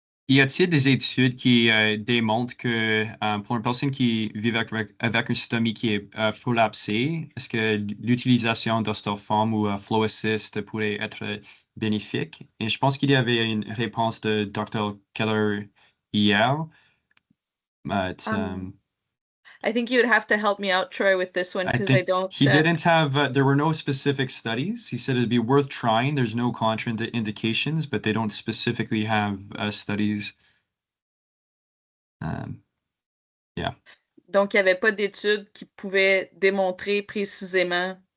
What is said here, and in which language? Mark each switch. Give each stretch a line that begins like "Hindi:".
French: Y a-t-il des études qui démontrent que pour une personne qui vit avec une stomie qui est prolapsée, est-ce que l'utilisation d'Ostoform ou Flow Assist pourrait être bénéfique? Et je pense qu'il y avait une réponse de Dr. Keller hier.
English: but I think you would have to help me out, Troy, with this one I because I think don't. he didn't have, there were no specific studies. He said it'd be worth trying. There's no contraindications, but they don't specifically have studies. Yeah.
French: Donc, il n'y avait pas d'études qui pouvaient démontrer précisément.